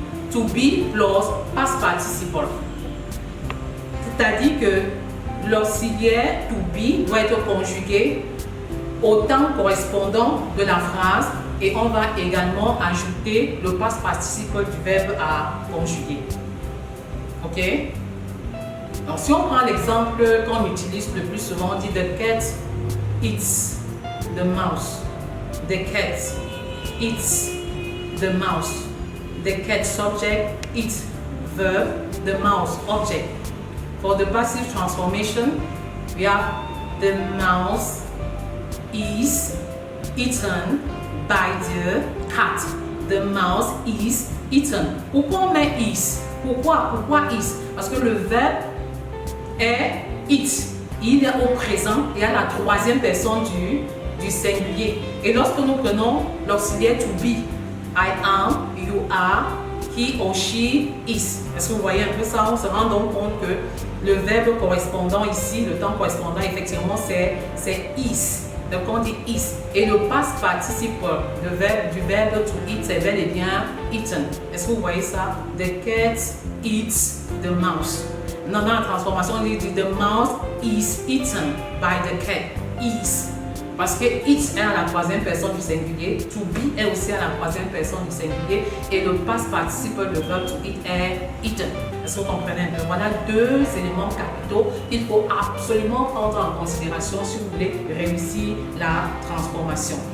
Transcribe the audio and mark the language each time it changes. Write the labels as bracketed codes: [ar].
[en] To be plus past participle. [fr] C'est-à-dire que l'auxiliaire to be doit être conjugué au temps correspondant de la phrase et on va également ajouter le past participle du verbe à conjuguer. Ok? Donc si on prend l'exemple qu'on utilise le plus souvent, on dit [en] the cat eats the mouse. The cat eats the mouse. The cat subject, eats verb, the mouse object. For the passive transformation, we have the mouse is eaten by the cat. The mouse is eaten. [fr] Pourquoi on met [en] is? [fr] Pourquoi is? Parce que le verbe est eat. Il est au présent et à la troisième personne du singulier. Et lorsque nous prenons l'auxiliaire to be, [en] I am, you are, he or she is. [fr] Est-ce que vous voyez un peu ça? On se rend donc compte que le verbe correspondant ici, le temps correspondant, effectivement, c'est is. Donc on dit is. Et le past participe du verbe to eat, c'est bel et bien eaten. Est-ce que vous voyez ça? [en] The cat eats the mouse. [fr] Dans la transformation, on dit [en] the mouse is eaten by the cat. Is. [fr] Parce que it est à la troisième personne du singulier, to be est aussi à la troisième personne du singulier et le past participe de verbe to eat est eaten. Est-ce que vous comprenez un peu? Voilà deux éléments capitaux qu'il faut absolument prendre en considération si vous voulez réussir la transformation.